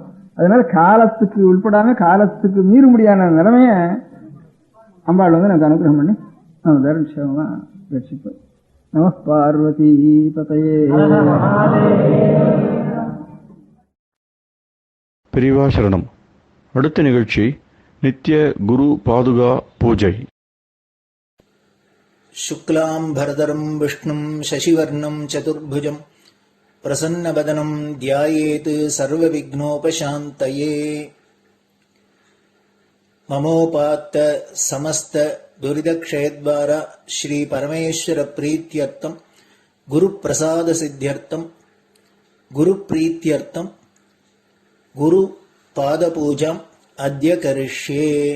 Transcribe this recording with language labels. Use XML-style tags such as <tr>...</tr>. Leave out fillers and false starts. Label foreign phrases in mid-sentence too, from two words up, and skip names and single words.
<ta>அதனால காலத்துக்கு உட்படாம காலத்துக்கு மீற முடியாத நிலைமைய அம்பாள் வந்து நமக்கு அனுகிரகம் பண்ணி நம்ம தர்ம ரட்சிப்போம்.</ta> <sa>नम पार्वती पतये.</sa> <ta>பெரியவா சரணம். அடுத்த நிகழ்ச்சி நித்திய குரு பாதுகா பூஜை.</ta> <sa>शुक्लाम्भरधरम् विष्णुम् शशिवर्णम् चतुर्भुजम् प्रसन्नवदनम् ध्यायेत् सर्वविघ्नोपशान्तये. ममोपात्त समस्त दुरितक्षयद्वारा श्री परमेश्वर प्रीत्यर्थम् गुरुप्रसाद सिद्ध्यर्थम् गुरुप्रीत्यर्थम् गुरुपादपूजाम् अद्य करिष्ये.</sa>